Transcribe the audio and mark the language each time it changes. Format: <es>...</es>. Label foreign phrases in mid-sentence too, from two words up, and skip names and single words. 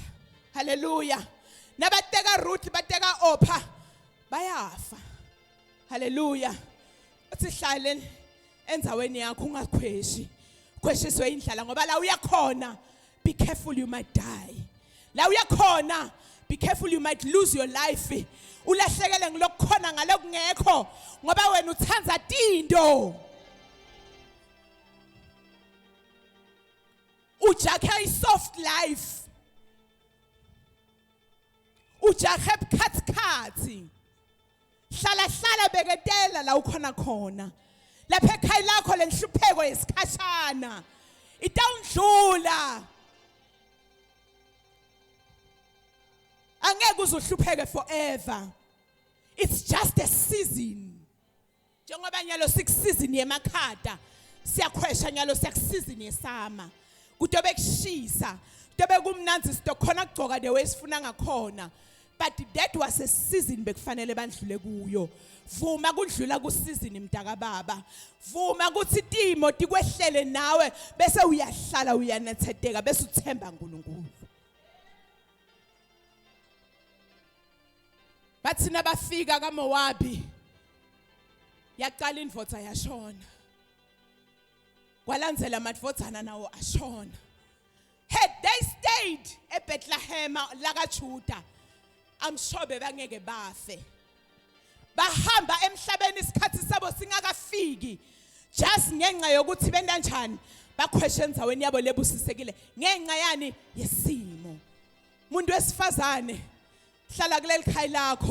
<ss>Hallelujah. Nabateka Ruth, bateka Orpah bayafa. Hallelujah. Uthi hlale endzaweni yakho ungakhweshi, khweshiswe indlala ngoba la uyakhona,</ss> <en>be careful, you might die.</en> <ss>la uyakhona</ss> <en>be careful, you might lose your life.</en> <ss>Ulahlekele ngilokukhona ngalokungekho ngoba wena uthanza tindo. Ujakhe</ss> <en>soft life.</en> <ss>Ujakhe bukhazikhazi. Hlala beketela la ukhona khona. Lapha ekhaya lakho lenhlupheko yesikhashana. Itawundlula. Angeke uzuhlupheke forever.</ss> <en>It's just a season.</en> <ss>Njengoba nyalo season yemakhada, siyakhwesha nyalo season yesama. Kutobe kushisa, kutobe kumnanzi sitokhona kugcoka</ss> <en>the way</en> <ss>sifuna ngakhona.</ss> <en>But that was a season</en> <ss>bekufanele bandlule kuyo. Vuma kudlula ku season mntaka baba. Vuma kuthi timo tikwehlele nawe bese uyahlala uyanethedeka bese uthemba uNkulunkulu. Bathi nabafika kaMowabi yaqala indvodza yashona. Kwalandzela amadvodzana nawo ashona.</ss> <en>Had they stayed eBethlehem</en> <ss>la kaJuda,</ss> <en>I'm sure</en> <ss>bebangeke bafe. Bahamba emhlabeni isikhathi sabo singakafiki. Just ngenxa yokuthi benda njani baquestion zaweni yabo lebusisekile ngenxa yani yesimo. Umuntu wesifazane hlala kuleli khaya lakho.</ss>